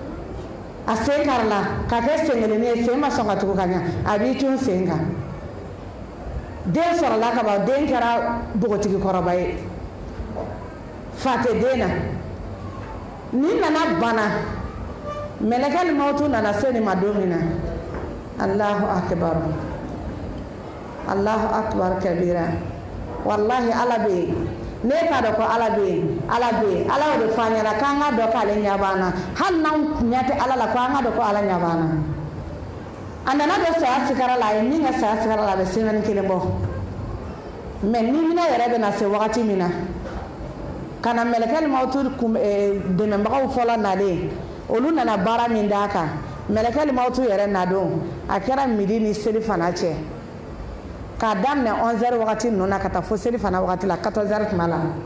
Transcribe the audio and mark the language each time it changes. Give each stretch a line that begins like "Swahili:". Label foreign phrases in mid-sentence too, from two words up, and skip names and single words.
Bambara: a sen kari la k'a kɛ sen kelenni ye sen ma sɔn ka tugu ka ɲa a b'i cun sen kan den sɔrɔla ka ban den kɛra bogotigi kɔrɔba ye fa tɛ den na ni nana bana
Arabic: ملك الموت
Bambara: nana se nin ma don min na
Arabic: الله أكبر الله أكبر كبيرا والله
Bambara: ala bɛ yen ne t'a dɔn ko ala bɛ yen ala bɛ yen ala y'o de fɔ an ɲɛna k'an ka dɔn k'ale ɲɛ b'an na hali n'anw ɲɛ tɛ ala la ko an ka dɔn ko ala ɲɛ b'an na a nana don saya sigara la a ye min kɛ saya sigara la a bɛ semaine kelen bɔ mais ni minɛ yɛrɛ bɛ na se wagati min na ka na
Arabic: ملك الموت
Bambara: dɛmɛbagaw fɔlɔ nalen olu nana baara min d'a kan
Arabic: ملك الموت
Bambara: yɛrɛ nadon a kɛra midi ni seli fana cɛ k'a daminɛ 11h wagati ninnu na ka taa fo seli fana wagati la 14h tuma la